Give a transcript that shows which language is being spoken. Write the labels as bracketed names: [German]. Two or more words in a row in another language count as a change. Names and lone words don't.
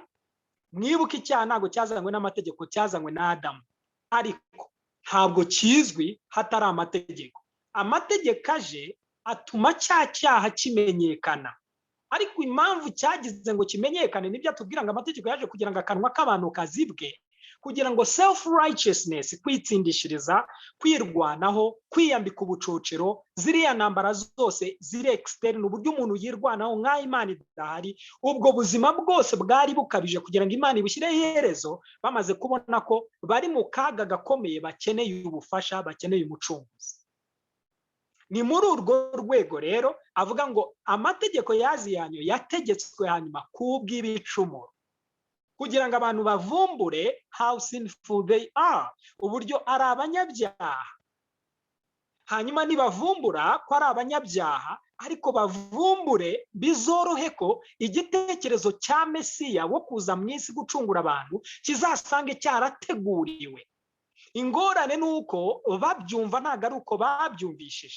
[Kinyarwanda] Mwibuke icyaha ntabwo cyazanywe n'amategeko, cyazanywe na Adamu. Ariko ntabwo kizwi hatari amategeko. Amategeko aje atuma cyaha kimenyekana. Ariko impamvu cyagize ngo kimenyekane nibyo atubwira ngo amategeko yaje kugira ngo akanwa k'abantu kazibwe, kugira ngo [English] self righteousness, [Kinyarwanda] kwitsindishiriza, kwirwanaho, kwiyambika ubucocero, ziriya ntambara zose ziri externe, uburyo umuntu yirwanaho nk'aho Imana idahari. Ubwo buzima bwose bwari bukabije kugira ngo Imana ibushyire iherezo, bamaze kubona ko bari mu kaga gakomeye, bakeneye ubufasha, bakeneye umucunguzi. Ni muri urwo rwego rero avuga ngo amategeko yaziyanyo yategetswe hanyuma kubw'ibicumuro, kugira ngo abantu bavumbure [English] how sinful they are, [Kinyarwanda] uburyo ari abanyabyaha. Hanyuma nibavumbura ko ari abanyabyaha, ariko bavumbure bizorohe ko igitekerezo cya Mesiya wo kuza mu isi gucungura abantu kizasange cyarateguriwe. Ingorane nuko babyumva ntago ari uko babyumvishije.